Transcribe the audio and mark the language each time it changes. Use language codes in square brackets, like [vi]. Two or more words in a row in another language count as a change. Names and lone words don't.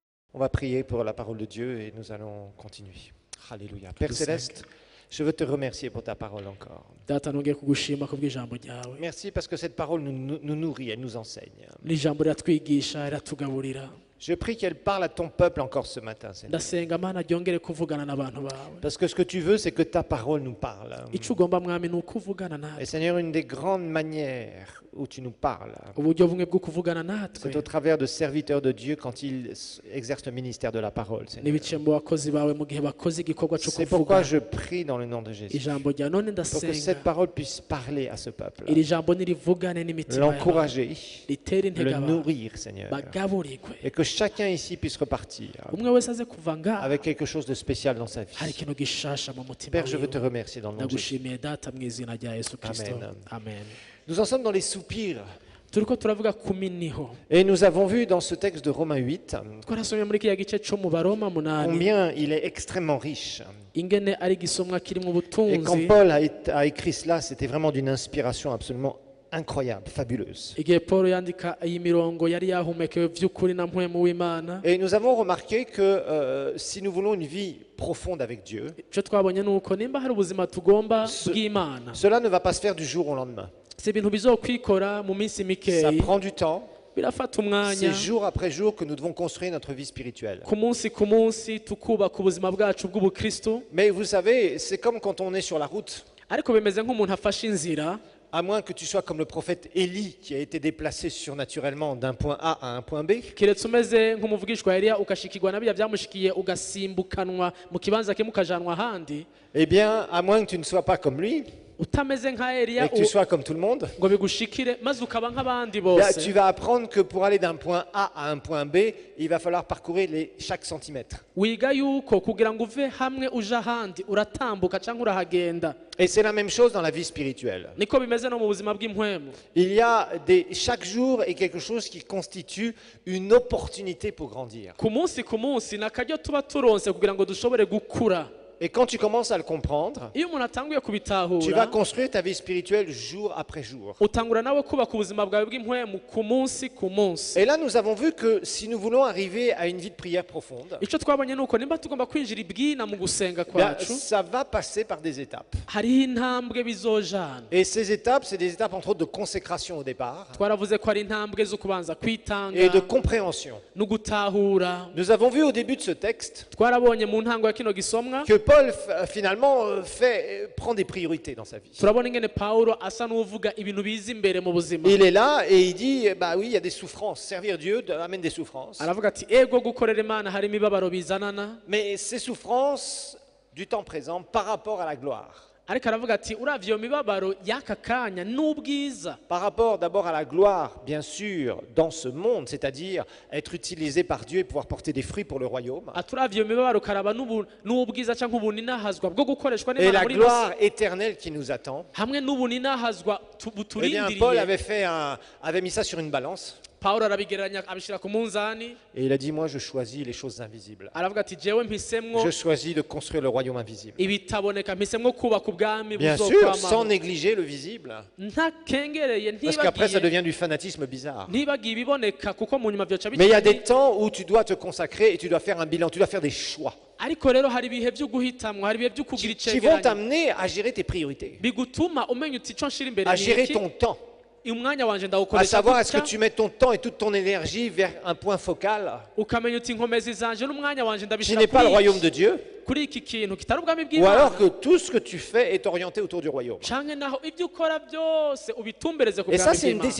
[fr] On va prier pour la parole de Dieu et nous allons continuer. Alléluia. Père Céleste, je veux te remercier pour ta parole encore. [rn] Data nongeye kugushima kubw'ijambo ryawe. [fr] Merci parce que cette parole nous nourrit, elle nous enseigne. [rn] N'ijambo riratwigisha riratugaburira. [fr] Je prie qu'elle parle à ton peuple encore ce matin, Seigneur. [rn] Ndasenga Mana ryongere kuvugana n'abantu bawe. [fr] Parce que ce que tu veux, c'est que ta parole nous parle. [rn] Ico ugomba mwami ni ukuvugana [fr] Et [rn] natwe. [fr] Seigneur, une des grandes manières où tu nous parles, [rn] Uburyo bumwe bwo kuvugana natwe [fr] c'est au travers de serviteurs de Dieu quand ils exercent le ministère de la parole, Seigneur. [rn] n'ibice mu bakozi bawe mu gihe bakoze igikorwa cyo [fr] C'est pourquoi [rn] kuvuga [fr] je prie dans le nom de Jésus. [rn] ijambo rya none [fr] Pour que [rn] ndasenga [fr] cette parole puisse parler à ce peuple. [rn] iri jambo nirivugane n'imitima yawe [fr] L'encourager, [rn] ritere intege [fr] le [rn] abantu [fr] nourrir, Seigneur. [rn] bagaburirwe [fr] Et que chacun ici puisse repartir [rn] umwe wese aze kuva ngaha [fr] avec quelque chose de spécial dans sa [rn] hari [fr] vie. [rn] ikintu gishasha mu mutima [fr] Père, je veux te [rn] wiwe. [fr] remercier dans le nom de Jésus. [rn] ndagushimiye data mu izina rya Yesu Kristo [fr] Amen. [rn] amen [fr] Nous en sommes dans les soupirs. [rn] turiko turavuga ku miniho [fr] Et nous avons vu dans ce texte de Romains 8 [rn] twarasomye muri kiriya gice cyo mu baroma munani [fr] combien il est extrêmement riche. [rn] ingene ari igisomwa kiri mu [fr] Et quand [rn] butunzi [fr] Paul a écrit cela, c'était vraiment d'une inspiration absolument incroyable, fabuleuse. [rn] igihe Paul yandika iyi mirongo yari yahumekewe vy'ukuri na mpwemu w'Imana [fr] Et nous avons remarqué que si nous voulons une vie profonde avec Dieu, [rn] icyo twabonye ni uko nimba hari ubuzima tugomba bw'Imana [fr] cela ne va pas se faire du jour au lendemain. [rn] si ibintu bizokwikora mu minsi [fr] Ça [rn] mikeyi [fr] prend du temps. [rn] birafata umwanya [fr] C'est jour après jour que nous devons construire notre vie spirituelle. [rn] ku munsi tukubaka ubuzima bwacu bw'ubukristo [fr] Mais vous savez, c'est comme quand on est sur la route. [rn] ariko bimeze nk'umuntu afashe inzira [fr] À moins que tu sois comme le prophète Élie qui a été déplacé surnaturellement d'un point A à un point B. [rn] keretse umeze nk'umuvugishwa Eliya ukashikirwa na biriya byamushikiye ugasimbukanwa mu kibanza kimwe ukajanwa ahandi [fr] Eh bien, à moins que tu ne sois pas comme lui [rn] utameze nka Eliya [fr] et que tu sois comme tout le monde, [rn] ngo bigushikire maze ukaba nk'abandi [fr] là, [rn] bose [fr] tu vas apprendre que pour aller d'un point A à un point B, il va falloir parcourir chaque centimètre. [rn] wiga yuko kugira ngo uve hamwe uje ahandi uratambuka cyangwa urahagenda [fr] Et c'est la même chose dans la vie spirituelle. [rn] niko bimeze no mu buzima bw'impwemu [fr] Il y a chaque jour est quelque chose qui constitue une opportunité pour grandir. [rn] ku munsi ni akaryo tuba turonse kugira ngo dushobore gukura [fr] Et quand tu commences à le comprendre, [rn] iyo umuntu atanguye [fr] tu vas [rn] kubitahura [fr] construire ta vie spirituelle jour après jour. [rn] utangura nawe kubaka ubuzima bwawe bw'impwemu ku munsi [fr] Et là, nous avons vu que si nous voulons arriver à une vie de prière profonde, [rn] icyo twabonye ni uko nimba tugomba kwinjira ibwina mu gusenga [fr] bien, [rn] kwacu [fr] ça va passer par des étapes. [rn] hariho intambwe bizojana [fr] Et ces étapes, c'est des étapes entre autres de consécration au départ [rn] twaravuze ko ari intambwe zo kubanza kwitanga [fr] et de compréhension. [rn] no gutahura [fr] Nous avons vu au début de ce texte [rn] twarabonye mu ntango ya kino gisomwa [fr] que Paul finalement prend des priorités dans sa vie. [rn] turabona ingene Pawulo asa n'uvuga ibintu biza imbere mu buzima [fr] Il est là et il dit, bah oui, il y a des souffrances. Servir Dieu amène des souffrances. [rn] aravuga ati ego gukorera Imana hari imibabaro bizanana [fr] Mais ces souffrances du temps présent par rapport à la gloire. [rn] ariko aravuga ati uravye iyo mibabaro y'aka kanya n'ubwiza [fr] Par rapport d'abord à la gloire, bien sûr, dans ce monde, c'est-à-dire être utilisé par Dieu et pouvoir porter des fruits pour le royaume. [rn] ati uravye iyo mibabaro ukaraba n'ubwiza cyangwa ubuninahazwa bwo gukoreshwa [fr] Et [rn] n'Imana [fr] la [rn] muri [fr] gloire éternelle qui nous attend. [rn] hamwe n'ubuninahazwa [fr] Eh bien, Paul [rn] buturindiriye [fr] avait mis ça sur une balance [rn] Pawulo arabigereranya abishira ku munzani [fr] et il a dit, moi je choisis les choses invisibles. [rn] aravuga ati jewe mpisemwo [fr] Je choisis de construire le royaume invisible. [rn] ibitaboneka mpisemwo kubaka ubwami [fr] Bien sûr, sans [rn] buzokwamaho [fr] négliger le visible. [rn] ntakengereye [fr] Parce qu'après, ça [rn] ntibagiye [fr] devient du fanatisme bizarre. [rn] ntibagiye ibiboneka kuko mu nyuma byoca [fr] Mais il y a des [rn] bica [fr] temps où tu dois te consacrer et tu dois faire un bilan, tu dois faire des choix [rn] ariko rero hari ibihe byo guhitamwo hari ibihe byo kugira [fr] qui vont [rn] icegeranyo [fr] t'amener à gérer tes priorités, [rn] bigutuma umenya uti ico nshira imbere [fr] à [rn] ni [fr] gérer [rn] iki [fr] ton temps, [rn] umwanya wanje [fr] à [rn] ndawukoresha [fr] savoir est-ce que [rn] gutya [fr] tu mets ton temps et toute ton énergie vers un point focal [rn] ukamenya uti inkomezi zanje n'umwanya wanje [fr] qui [rn] ndabishira [fr] n'est pas le royaume de Dieu, [rn] kuri iki kintu kitari ubwami [fr] ou alors [rn] bw'Imana [fr] que tout ce que tu fais est orienté autour du royaume. [rn] canke naho ibyo ukora byose ubitumbereze ku [fr] Et ça, [rn] bwami [fr] c'est une [rn] bw'Imana